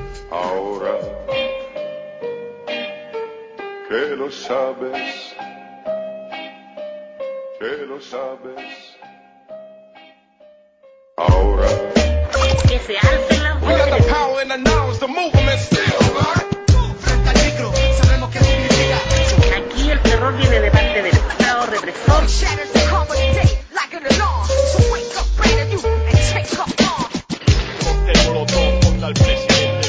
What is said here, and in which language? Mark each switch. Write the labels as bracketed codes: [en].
[es] Ahora que lo sabes, que lo sabes. Ahora que se alce la voz. [en] We got the power and announce the movement still. [es] Frente al micro, sabemos qué significa. Aquí el terror viene de parte del Estado represor. [en] Shatters the common day like an alarm. So wake up, brand new, and take off. [es] Ponte el molotov contra el presidente.